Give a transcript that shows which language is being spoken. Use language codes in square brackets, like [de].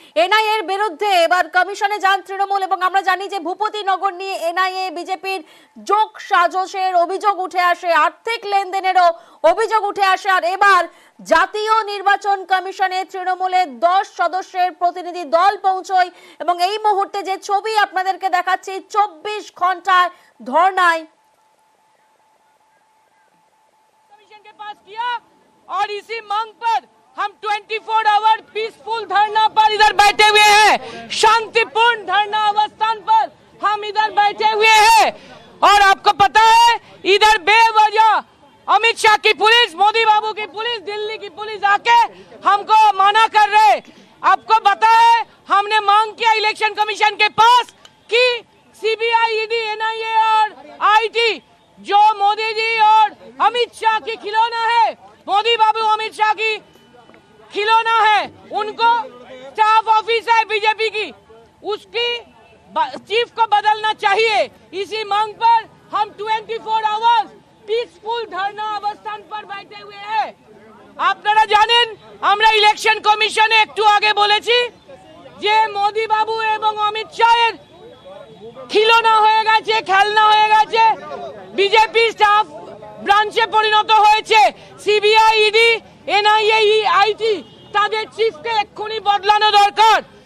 [bn] NIA এর বিরুদ্ধে এবার কমিশনে যান তৃণমূল, এবং আমরা জানি যে ভূপতিনগর নিয়ে এনআইএ বিজেপির যোগ সাজসের অভিযোগ উঠে আসে, আর্থিক লেনদেনেরও অভিযোগ উঠে আসে। আর এবার জাতীয় নির্বাচন কমিশনে তৃণমূলের 10 সদস্যের প্রতিনিধি দল পৌঁছয়, এবং এই মুহূর্তে যে ছবি আপনাদেরকে দেখাচ্ছি 24 ঘন্টায় ধর্ণায় [hi] के पास किया, और इसी मांग पर हम 24 आवर पीसफुल धरना पर इधर बैठे हुए हैं। शांतिपूर्ण धरना अवस्थान पर हम इधर बैठे हुए हैं। और आपको पता है, इधर बेवजह अमित शाह की पुलिस, मोदी बाबू की पुलिस, दिल्ली की पुलिस आके हमको मना कर रहे। आपको पता है, हमने मांग किया इलेक्शन कमीशन के पास कि सीबीआई, ईडी, एनआईए और आईटी जो मोदी जी और अमित शाह की खिलौना है, मोदी बाबू अमित शाह की खिलौना है, उनको स्टाफ ऑफिस है बीजेपी की, उसकी चीफ को बदलना चाहिए। इसी मांग पर हम 24 आवर्स पीसफुल धरना अवस्थान पर बैठे हुए हैं। [bn] আপনারা জানেন, আমরা ইলেকশন কমিশনে একটু আগে বলেছি যে মোদি বাবু এবং অমিত শাহের খিলৌনা হয়ে গেছে, খেলনা হয়ে গেছে, বিজেপি স্টাফ ব্রাঞ্চে পরিণত হয়েছে। সিবিআই, ইডি, এনআইএ, আইটি তাদের চিফকে এক্ষুনি বদলানো দরকার।